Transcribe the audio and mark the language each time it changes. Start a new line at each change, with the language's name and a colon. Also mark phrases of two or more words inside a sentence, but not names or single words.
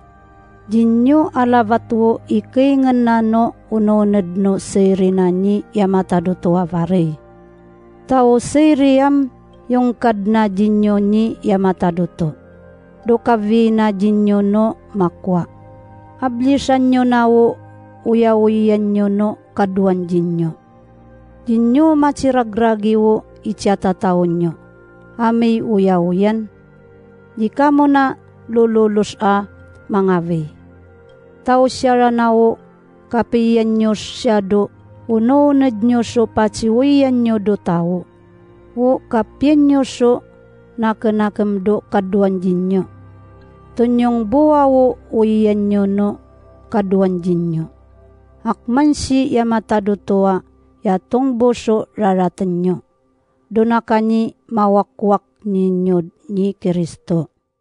Yami: Jinyo alavatwo ikaingan na no unoned no seri na ni yamatadoto avare. Tao seriyam yung kadna jinyo ni yamatadoto. Dokavi na jinyo no makwa. Ablisan nyo na wo uya-uyan nyo no kaduan jinyo. Jinyo maciragragi wo icatatawon nyo. Amay uya-uyan. Jika mo na lululus mangavi. Tao siya na wo kapiyan nyo siya do unoned nyo so paciwiyan nyo do tao. Wo kapiyan nyo so nakenakam do kaduan jinyo. Tunyong buwa wo uyan nyo no kaduan jinyo. Akman si yamatadotoa yatong boso raratan nyo. Donakani mawakwak ninyo ni Kristo.